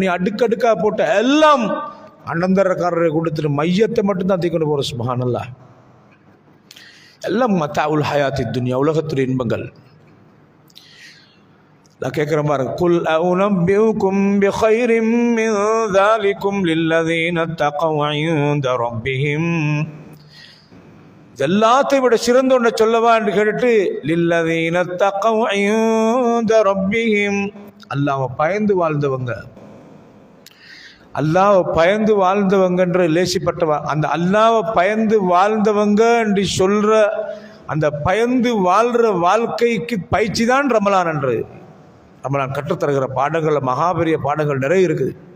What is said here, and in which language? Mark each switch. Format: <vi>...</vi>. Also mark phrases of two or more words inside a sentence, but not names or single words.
<ta>நீ அடுக்கடுக்காக போட்ட எல்லாம் அண்ணந்தரக்காரரை கொடுத்துட்டு மையத்தை மட்டும்தான் தூக்கிட்டு போகிற. சுப்ஹானல்லாஹ். எல்லாம்</ta> <ar>متاع الحياة الدنيا,</ar> <ta>உலகத்துடைய இன்பங்கள். நான் கேட்குற பாருங்க.</ta> <ar>قل أؤنبئكم بخير من ذلكم للذين اتقوا عند ربهم.</ar> <ta>எல்லாத்தையும் விட சிறந்த ஒன்றை சொல்லவா என்று கேட்டுட்டு</ta> <ar>للذين اتقوا عند ربهم,</ar> <ta>அல்லாஹ்வை பயந்து வாழ்ந்தவங்க. அல்லாஹ்வை பயந்து வாழ்ந்தவங்கன்ற லேசிப்பட்டவா, அந்த அல்லாஹ்வை பயந்து வாழ்ந்தவங்க என்று சொல்ற அந்த பயந்து வாழ்ற வாழ்க்கைக்கு பயிற்சி தான் ரமலான் என்று. ரமலான் கற்றுத்தருகிற பாடங்கள் மகாபெரிய பாடங்கள் நிறைய இருக்குது.</ta>